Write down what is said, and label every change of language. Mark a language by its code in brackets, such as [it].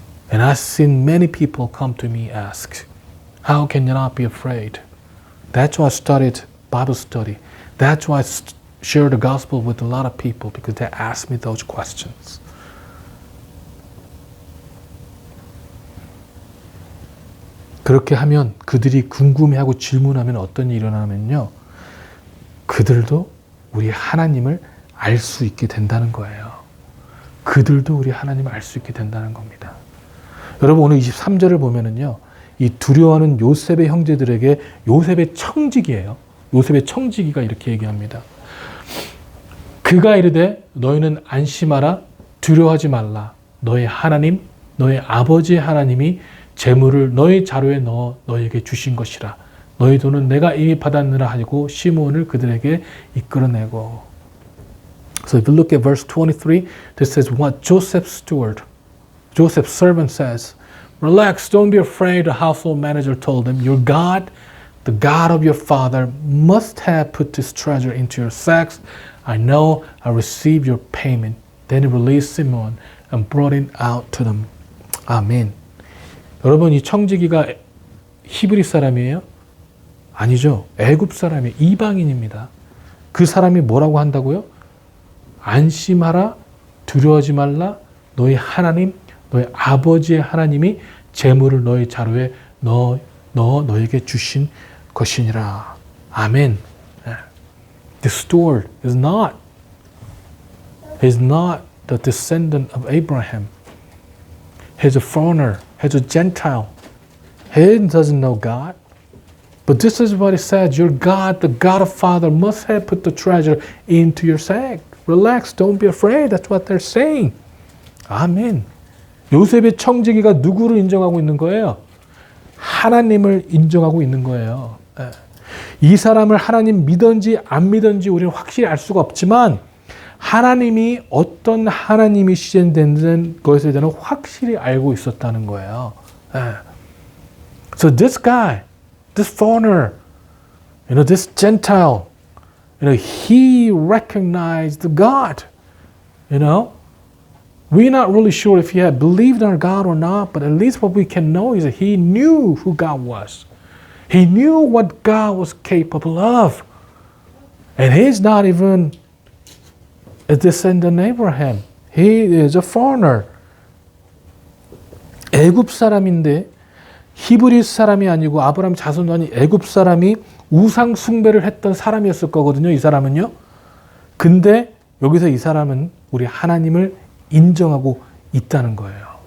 [en] And I've seen many people come to me ask, how can you not be afraid? That's why I started Bible study. That's why I share the gospel with a lot of people, because they ask me those questions. [ko] 그렇게 하면 그들이 궁금해하고 질문하면 어떤 일이 일어나면요. 그들도 우리 하나님을 알 수 있게 된다는 거예요. 그들도 우리 하나님을 알 수 있게 된다는 겁니다. 여러분 오늘 23절을 보면은요. 이 두려워하는 요셉의 형제들에게 요셉의 청지기예요. 요셉의 청지기가 이렇게 얘기합니다. 그가 이르되 너희는 안심하라 두려워하지 말라. 너의 하나님 너의 아버지의 하나님이 재물을 너희 자루에 넣어 너희에게 주신 것이라. 너희 돈은 내가 이미 받았느라 하고 시므온을 그들에게 이끌어내고. [en] So if you look at verse 23, this says what Joseph's steward, Joseph's servant says, relax, don't be afraid, the household manager told him. Your God, the God of your father, must have put this treasure into your sacks. I know I received your payment. Then he released Simeon and brought it out to them. [ko] 아멘. 여러분 이 청지기가 히브리 사람이에요? 아니죠. 애굽 사람이 이방인입니다. 그 사람이 뭐라고 한다고요? 안심하라, 두려워하지 말라. 너희 하나님, 너희 아버지의 하나님이 재물을 너희 자루에 넣어 너에게 주신 것이니라. 아멘. [en] The steward is not the descendant of Abraham. He's a foreigner. He's a Gentile. He doesn't know God. But this is what it says. Your God, the God of Father, must have put the treasure into your sack. Relax. Don't be afraid. That's what they're saying. [ko] 아멘. 요셉의 청지기가 누구를 인정하고 있는 거예요? 하나님을 인정하고 있는 거예요. 이 사람을 하나님 믿은지 안 믿은지 우리는 확실히 알 수가 없지만 하나님이 어떤 하나님이시는 것에 대한 확실히 알고 있었다는 거예요. [en] So this guy, this foreigner, this Gentile, he recognized God. We're not really sure if he had believed in God or not, but at least what we can know is that he knew who God was. He knew what God was capable of. And he's not even a descendant of Abraham. He is a foreigner. [ko] 애굽 사람인데 히브리 사람이 아니고 아브라함 자손도 아닌 애굽 사람이 우상 숭배를 했던 사람이었을 거거든요. 이 사람은요. 근데 여기서 이 사람은 우리 하나님을 인정하고 있다는 거예요.